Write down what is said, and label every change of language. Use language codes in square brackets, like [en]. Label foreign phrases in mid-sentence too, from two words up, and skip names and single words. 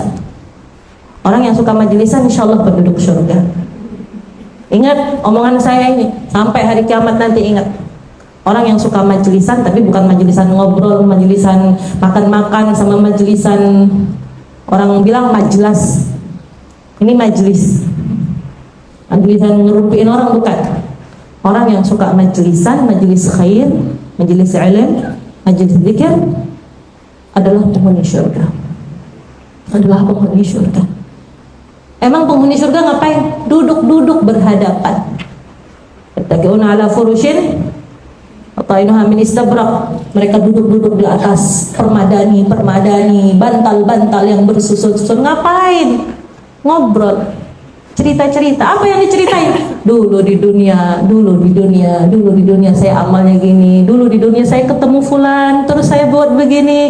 [id] Orang yang suka majlisan [ar] إن شاء الله [id] penduduk surga. Ingat omongan saya ini, sampai hari kiamat nanti ingat. Orang yang suka majlisan, tapi bukan majlisan ngobrol, majlisan makan-makan, sama majlisan orang bilang majlas. Ini majlis. Majlisan ngerupiin orang bukan. Orang yang suka majlisan, majlis khair, majlis ilmu, majlis zikir adalah penghuni surga. Adalah penghuni surga. Emang penghuni surga ngapain? Duduk-duduk berhadapan. [ar] يتكئون على فرش بطائنها من إستبرق. [id] Mereka duduk-duduk di atas permadani, bantal-bantal yang bersusun-susun. Ngapain? Ngobrol, cerita-cerita. Apa yang diceritain? Dulu di dunia saya amalnya gini. Dulu di dunia saya ketemu fulan, terus saya buat begini.